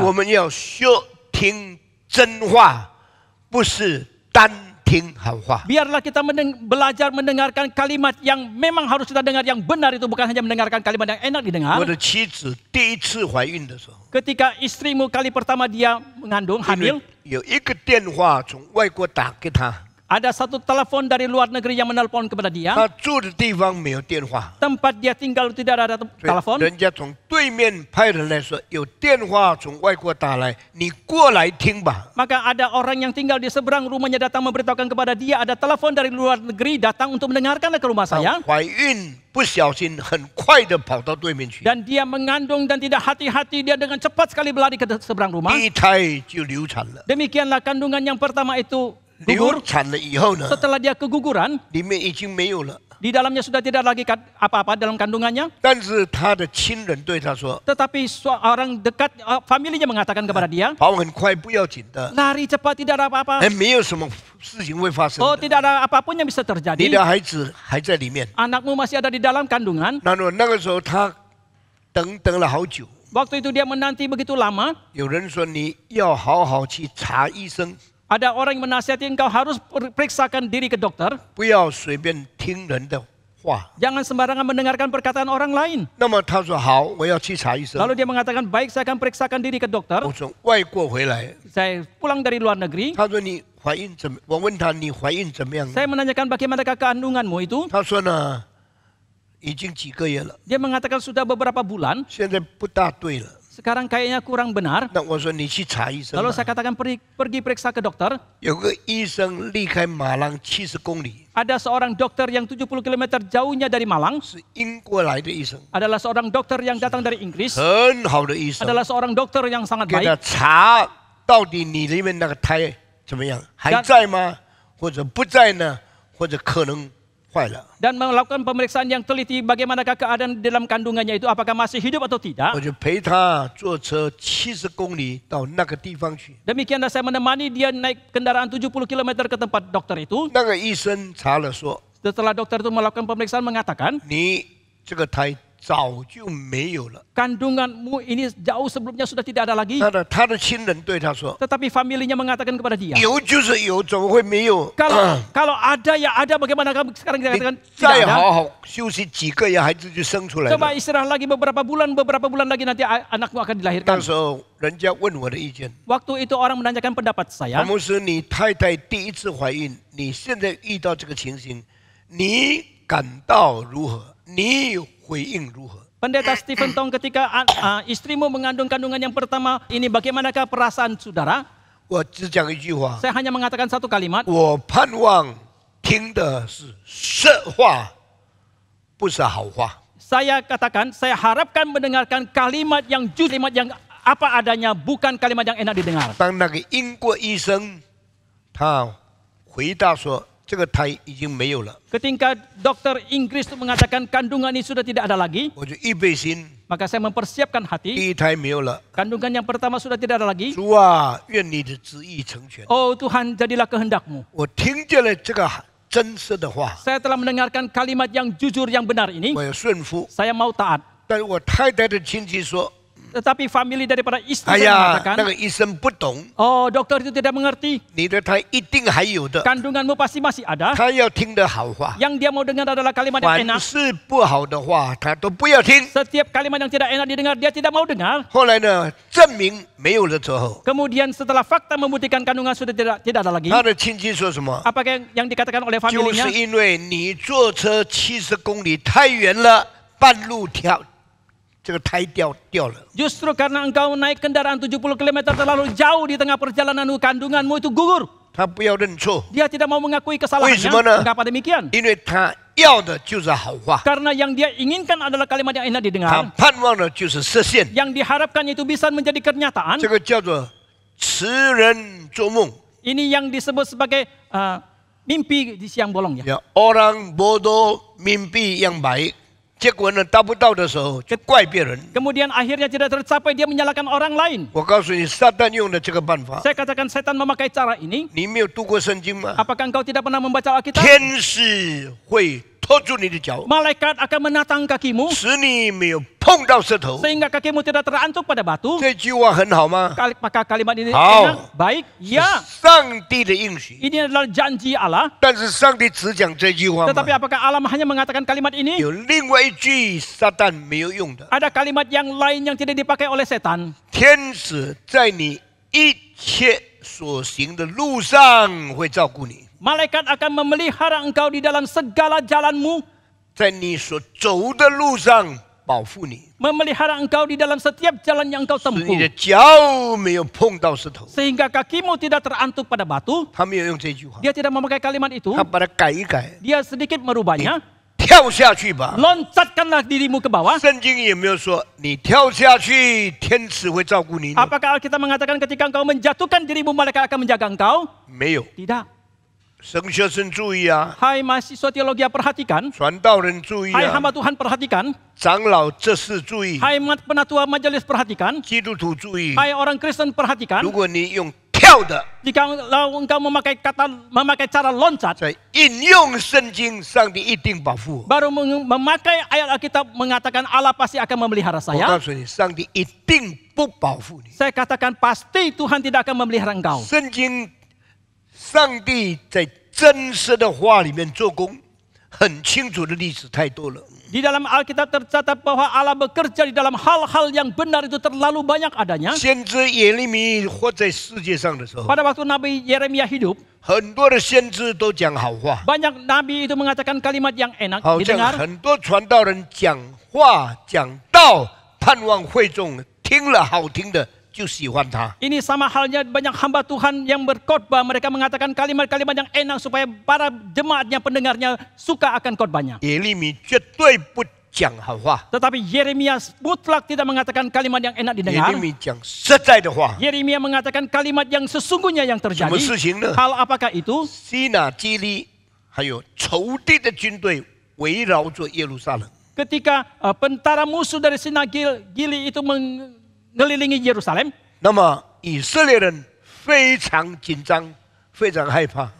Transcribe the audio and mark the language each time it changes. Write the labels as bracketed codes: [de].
[zh] 我们要学听真话，不是单听好话。 [id] Biarlah kita belajar mendengarkan kalimat yang memang harus kita dengar, yang benar itu bukan hanya mendengarkan kalimat yang enak didengar. [zh] 我的妻子第一次怀孕的时候， [id] Ketika istrimu kali pertama dia mengandung, hamil, [zh] 有一个电话从外国打给他， [id] Ada satu telepon dari luar negeri yang menelpon kepada dia. [zh] 他住的地方没有电话， [id] Tempat dia tinggal tidak ada [zh] 所以 [id] telepon. [zh] 人家从对面派人来说，有电话从外国打来，你过来听吧。 [id] Maka ada orang yang tinggal di seberang rumahnya datang memberitahukan kepada dia ada telepon dari luar negeri datang untuk mendengarkanlah ke rumah [zh] 她 [id] saya. [zh] 怀孕不小心，很快的跑到对面去， [id] Dan dia mengandung dan tidak hati-hati dia dengan cepat sekali berlari ke seberang rumah. [zh] 第一胎就流产了。 [id] Demikianlah kandungan yang pertama itu [zh] 流 [id] gugur. [zh] 产了以后呢， [id] Setelah dia keguguran, [zh] 里面已经没有了。 [id] di dalamnya sudah tidak lagi apa-apa dalam kandungannya. [zh] 但是他的亲人对他说 [id] Tetapi orang dekat familinya mengatakan kepada dia, [zh] 跑很快不要紧的， [id] lari cepat tidak ada apa-apa. [zh] 没有什么事情会发生 [id] Oh [zh] 的。 [id] tidak ada apapun yang bisa [zh] 你 [id] terjadi. [zh] 的孩子还在里面。 [id] Anakmu masih ada di dalam kandungan. [zh] 那个时候他等了好久， [id] Waktu itu dia menanti begitu lama. [zh] 有人说你要好好去查医生， [id] Ada orang yang menasihati engkau harus periksakan diri ke dokter. [zh] 不要随便听人的话。 [id] Jangan sembarangan mendengarkan perkataan orang lain. [zh] 那么他说好，我要去查医生。 [id] Lalu dia mengatakan, baik saya akan periksakan diri ke dokter. [zh] 我从外国回来， [id] Saya pulang dari luar negeri. [zh] 他说你怀孕怎么？我问他你怀孕怎么样？ [id] Saya menanyakan bagaimanakah kandunganmu itu. [zh] 他说呢，已经几个月了， [id] Dia mengatakan sudah beberapa bulan. [zh] 现在不大对了。 [id] Sekarang kayaknya kurang benar. [zh] 那我说你去查医生吧。 [id] Lalu saya katakan pergi periksa ke dokter. [zh] 有个医生离开马郎70公里， [id] Ada seorang dokter yang 70 km jauhnya dari Malang. [zh] 是英国来的医生， [id] Adalah seorang dokter yang datang dari Inggris. [zh] 很好的医生， [id] Adalah seorang dokter yang sangat [zh] 给他 [id] baik. [zh] 查到底你里面那个胎怎么样，还在吗？或者不在呢？或者可能坏了。 [id] Dan melakukan pemeriksaan yang teliti bagaimanakah keadaan dalam kandungannya itu. Apakah masih hidup atau tidak. [zh] 我就陪他坐车70公里到那个地方去。 [id] Demikianlah saya menemani dia naik kendaraan 70 km ke tempat dokter itu. [zh] 那个医生查了说， [id] Setelah dokter itu melakukan pemeriksaan mengatakan, [zh] 你这个胎早就没有了。 [id] kandunganmu ini jauh sebelumnya sudah tidak ada lagi. [zh] 他的亲人对他说， [id] Tetapi familinya mengatakan kepada dia, [zh] 有就是有，怎么会没有？ [id] kalau ada ya ada, bagaimana sekarang kita [zh] 你 [id] katakan [zh] 再 [id] tidak ada. [zh] 好好休息几个月，孩子就生出来 [id] Coba [zh] 了。 [id] istirahat lagi beberapa bulan lagi nanti anakmu akan [zh] 那 [id] dilahirkan. [zh] 时候人家问我的意见， [id] Waktu itu orang menanyakan pendapat [zh] 黄 [id] saya, [zh] 牧师，你太太第一次怀孕，你现在遇到这个情形，你感到如何？你回应如何？ [id] Pendeta Stephen Tong ketika istrimu mengandung kandungan yang pertama ini, bagaimanakah perasaan saudara? [zh] 我只讲一句话， [id] Saya hanya mengatakan satu kalimat, [zh] 我盼望听的是实话，不是好话。 [id] saya katakan, saya harapkan mendengarkan kalimat yang jujur, kalimat yang apa adanya, bukan kalimat yang enak didengar. [zh] 当那个英国医生他回答说，这个胎已经没有了， [id] Ketika dokter Inggris itu mengatakan kandungan ini sudah tidak ada lagi, [zh] 我就预备心， [id] maka saya mempersiapkan hati. [zh] 第一胎没有了。 [id] Kandungan yang pertama sudah tidak ada lagi. [zh] 主啊，愿你的旨意成全。 [id] Oh Tuhan, jadilah kehendakmu. [zh] 我听见了这个真实的话， [id] Saya telah mendengarkan kalimat yang jujur, yang benar ini. [zh] 我要顺服。 [id] Saya mau taat. [zh] 但是我太太的亲戚说 [id] Tetapi family daripada istri [zh] 哎 [id] saya [zh] 呀， [id] mengatakan, [zh] 那个医生不懂， [id] oh dokter itu tidak mengerti. [zh] 你的胎一定还有的。 [id] Kandunganmu pasti masih ada. [zh] 他要听的好话， [id] Yang dia mau dengar adalah kalimat yang [zh] 凡 [id] enak. [zh] 是不好的话，他都不要听。 [id] Setiap kalimat yang tidak enak didengar, dia tidak mau dengar. [zh] 后来呢，证明没有了之后， [id] Kemudian setelah fakta membuktikan kandungan sudah tidak ada lagi. [zh] 他的亲戚说什么？ [id] Apakah yang dikatakan oleh [zh] 就 [id] familinya? [zh] 是因为你坐车70公里太远了，半路这个胎掉了。 [id] Justru karena engkau naik kendaraan 70 km terlalu jauh di tengah perjalanan, kandunganmu itu gugur. [zh] 他不要认错， [id] Dia tidak mau mengakui [zh] 为 [id] kesalahannya. [zh] 什么呢？ [id] Mengapa demikian? [zh] 因为他要的就是好话， [id] Karena yang dia inginkan adalah kalimat yang enak [zh] 他 [id] didengar. [zh] 盼望的就是实现。 [id] Yang diharapkan itu bisa menjadi kenyataan. [zh] 这个叫做痴人做梦。 [id] Ini yang disebut sebagai mimpi di siang bolong ya. Ya, orang bodoh mimpi yang baik， [zh] 结果呢达不到的时候就怪别人。 [id] Kemudian akhirnya tidak tercapai, dia menyalahkan orang lain. [zh] 我告诉你，撒旦用的这个办法， [id] Saya katakan setan memakai cara ini. [zh] 你没有读过圣经吗？ [id] Apakah engkau tidak pernah membaca Alkitab? [zh] 天使会拖住你的脚， [id] Malaikat akan menatang kakimu [zh] 使你没有碰到石头。 [id] sehingga kakimu tidak terantuk pada batu. [zh] 这句话很好吗？ [id] Apakah kalimat ini [zh] Hao. [id] enak? Baik, ya. [zh] 上帝的应许， [id] Ini adalah janji Allah. [zh] 但是上帝只讲这句话 [id] Tetapi [zh] 吗？ [id] apakah Allah hanya mengatakan kalimat ini? [zh] 有另外一句撒旦没有用的， [id] Ada kalimat yang lain yang tidak dipakai oleh setan. [zh] 天使在你一切所行的路上会照顾你， [id] Malaikat akan memelihara engkau di dalam segala jalanmu, [zh] 在你所走的路上保护你， [id] memelihara engkau di dalam setiap jalan yang engkau [zh] 使你的 [id] tempuh, [zh] 脚没有碰到石头。 [id] sehingga kakimu tidak terantuk pada batu. [zh] 他没有用这句话， [id] Dia tidak memakai kalimat itu, [zh] 他把它改一改， [id] dia sedikit merubahnya. [zh] 跳下去吧。 [id] Loncatkanlah dirimu ke bawah. [zh] 圣经有没有说你跳下去，天使会照顾你呢？ [id] Apakah Alkitab mengatakan ketika engkau menjatuhkan dirimu, malaikat akan menjaga engkau? [zh] 没有。 [id] Tidak. [zh] 神学生注意啊， [id] Hai mahasiswa teologi perhatikan. [zh] 传道人注意 [id] Hai [zh] 啊， [id] hamba Tuhan perhatikan. [zh] 长老这事注意， [id] Hai penatua majelis perhatikan. [zh] 基督徒注意。 [id] Hai orang Kristen perhatikan. [zh] 如果你用跳的， [id] Jika engkau memakai cara loncat, [zh] 在应用圣经，上帝一定保护我。 [id] baru memakai ayat Alkitab mengatakan Allah pasti akan memelihara [zh] 我 [id] saya. [zh] 告诉你，上帝一定不保护你。 [id] Saya katakan pasti Tuhan tidak akan memelihara engkau. [zh] 圣经，上帝在真实的话里面做工，很清楚的例子太多了。 [id] Di dalam Alkitab tercatat bahwa Allah bekerja di dalam hal-hal yang benar itu terlalu banyak adanya. [zh] 先知耶利米活在世界上的时候， [id] Pada waktu Nabi Yeremia hidup, [zh] 很多的先知都讲好话， [id] banyak nabi itu mengatakan kalimat yang enak [zh] 好像 [id] didengar. [zh] 很多传道人讲话讲道，盼望会众听了好听的就喜欢他。 [id] Ini sama halnya banyak hamba Tuhan yang berkhotbah, mereka mengatakan kalimat-kalimat yang enak supaya para jemaatnya, pendengarnya suka akan khotbahnya. [zh] 耶利米绝对不讲好话， [id] Tetapi Yeremia mutlak tidak mengatakan kalimat yang enak [zh] 耶 [id] didengar. [zh] 利米讲实在的话。 [id] Yeremia mengatakan kalimat yang sesungguhnya yang [zh] 什么 [id] terjadi. [zh] 事情呢？ [id] Hal apakah itu? [zh] 西拿基利还有仇敌的军队围绕着耶路撒冷， [id] Ketika tentara musuh dari Sina Gili itu mengelilingi Yerusalem, [zh] 那么以色列人非常紧张，非常害怕，